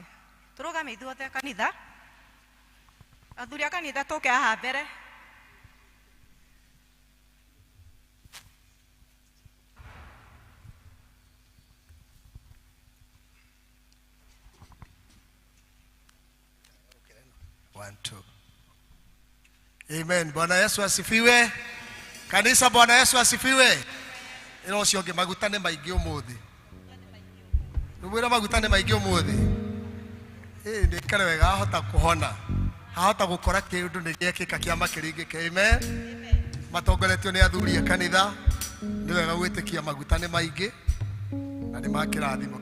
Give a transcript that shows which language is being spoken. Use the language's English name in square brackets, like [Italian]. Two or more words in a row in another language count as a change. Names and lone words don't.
[Kikuyu] Tũrũgame ithuothe kanitha, athuri a kanitha tũke haha mbere. [English] One, two. [Swahili] Amen. Bwana Yesu asifiwe. Kanisa, Bwana Yesu asifiwe. [Kikuyu] Ino cionge maguta nĩ maingĩ ũmũthĩ. Nĩmwĩra maguta nĩ maingĩ ũmũthĩ. Ndĩkare wega hahota kũhona, hahota gũkora kĩndũ nĩ gĩekĩka kĩa makĩringĩke. Amen. Matongoretio nĩ athuri a kanitha, nĩ wega gwĩtĩkia maguta nĩ maingĩ na nĩ ma kĩrathimo.